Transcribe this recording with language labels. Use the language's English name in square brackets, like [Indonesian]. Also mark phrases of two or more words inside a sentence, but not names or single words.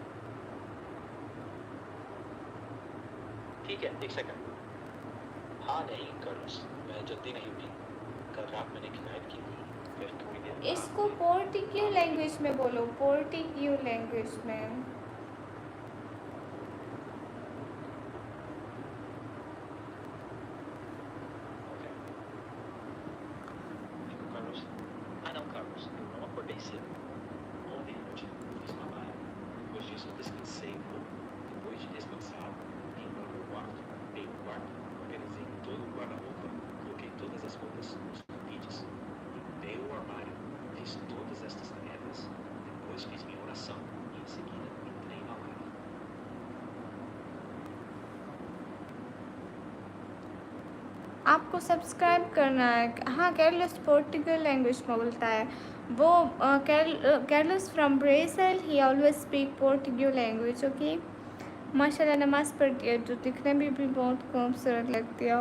[Hindi] ठीक है, एक सेकंड। हाँ नहीं कर्स, मैं जल्दी नहीं उठी। कल रात मैंने किनायत की थी, फिर थोड़ी देर बाद इसको [English] Portuguese language [Hindi] में बोलो, [English] Portuguese language [Hindi] में। Ok. [Portuguese] Digo, Carlos. Ah, não, Carlos, eu não acordei cedo. Ontem à noite eu fiz uma malha. Depois disso eu descansei um pouco. Depois de descansar, vim para o meu quarto. Limpei o quarto, organizei todo o guarda-roupa, coloquei todas as roupas nos cabides, limpei o armário, fiz todas estas tarefas. Depois fiz minha oração e em seguida entrei na live. [Hindi] आपको सब्सक्राइब करना है। [English] yes, Carlos Portugal language [Hindi] में बोलता है वो। [English] Carlos from Brazil, he always speak Portugal language. [Hindi] ओके, माशाल्लाह नमाज़ पढ़ती है, जो दिखने में भी बहुत खूबसूरत लगती है।